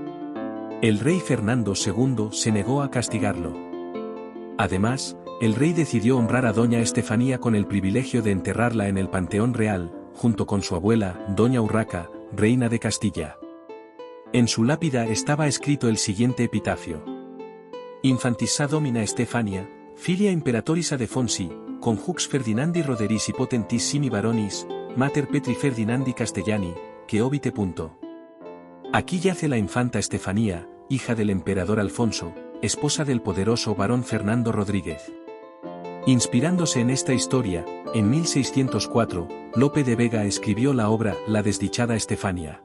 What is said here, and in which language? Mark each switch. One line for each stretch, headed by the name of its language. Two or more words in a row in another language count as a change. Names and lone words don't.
Spanish: El rey Fernando II se negó a castigarlo. Además, el rey decidió honrar a doña Estefanía con el privilegio de enterrarla en el Panteón Real, junto con su abuela, doña Urraca, reina de Castilla. En su lápida estaba escrito el siguiente epitafio:
Latin: Infantissa domina Stefania, filia imperatoris Adefonsi, conjux Ferdinandi Roderisi potentissimi baronis, mater Petri Ferdinandi Castellani, que obite.
Spanish: Aquí yace la infanta Estefanía, hija del emperador Alfonso, esposa del poderoso barón Fernando Rodríguez. Inspirándose en esta historia, en 1604, Lope de Vega escribió la obra La desdichada Estefania.